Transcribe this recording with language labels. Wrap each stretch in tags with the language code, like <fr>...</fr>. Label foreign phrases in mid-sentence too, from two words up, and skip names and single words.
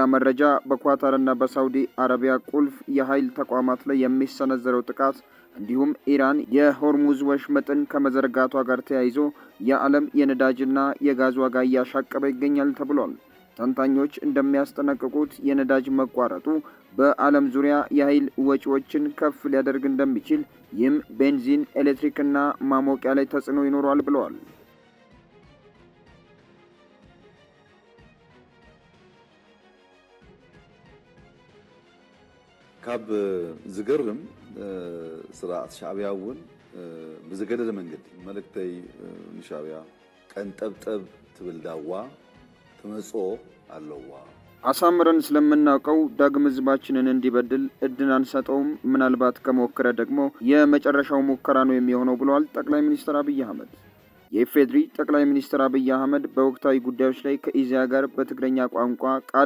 <am>መረጃ በኳታርና በሳውዲ አረቢያ ቁልፍ የኃይል ተቋማት ላይ የሚሰነዘረው ጥቃት እንዲሁም ኢራን የሆርሙዝ ወሽመጥን ከመዘርጋቷ ጋር ተያይዞ የዓለም የነዳጅና የጋዝ ዋጋ እያሻቀበ ይገኛል ተብሏል። ተንታኞች እንደሚያስጠነቅቁት የነዳጅ መቋረጡ በዓለም ዙሪያ የኃይል ወጪዎችን ከፍ ሊያደርግ እንደሚችል፣ ይህም ቤንዚን፣ ኤሌክትሪክና ማሞቂያ ላይ ተጽዕኖ ይኖረዋል ብለዋል።</am> <ti>ካብ ዝገርም ስርዓት ሻዕቢያ እውን ብዝገደደ መንገዲ መልእክተይ ንሻዕቢያ ቀንጠብጠብ ትብል ዳዋ ትመጾ ኣለዋ።</ti> <am>አሳምረን ስለምናውቀው ዳግም ህዝባችንን እንዲበድል እድል አንሰጠውም፣ ምናልባት ከሞከረ ደግሞ የመጨረሻው ሙከራ ነው የሚሆነው ብለዋል ጠቅላይ ሚኒስትር አብይ አህመድ። የኢፌዴሪ ጠቅላይ ሚኒስትር አብይ አህመድ በወቅታዊ ጉዳዮች ላይ ከኢዜአ ጋር በትግረኛ ቋንቋ ቃለ</am>